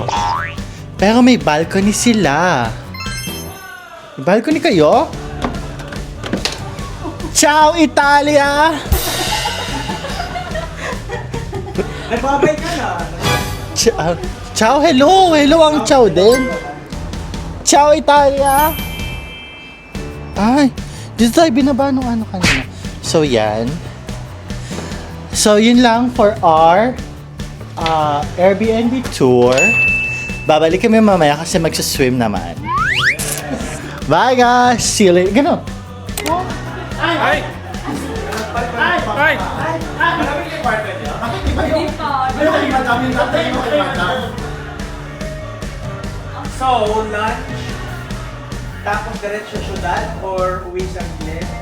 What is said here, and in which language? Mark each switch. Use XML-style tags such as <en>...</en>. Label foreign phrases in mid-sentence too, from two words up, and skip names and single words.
<tl>Pero may balcony sila. May balcony kayo?</tl> <it>Ciao, Italia!</it> <tl>Nagbabay ka na. Ciao, hello! Hello ang ciao din.</tl> <it>Ciao, Italia!</it> <tl>Ay, dito tayo binaba nung ano kanina. So, yan. So, yun lang</tl> <en>for our Airbnb tour.</en> <tl>Babalik kami mamaya kasi magsaswim naman.</tl> <en>Bye, guys! See you later.</en> <tl>Ganon. Ay! Ay! So, lunch, tapos diretso syudad or uwi sa Glen?</tl>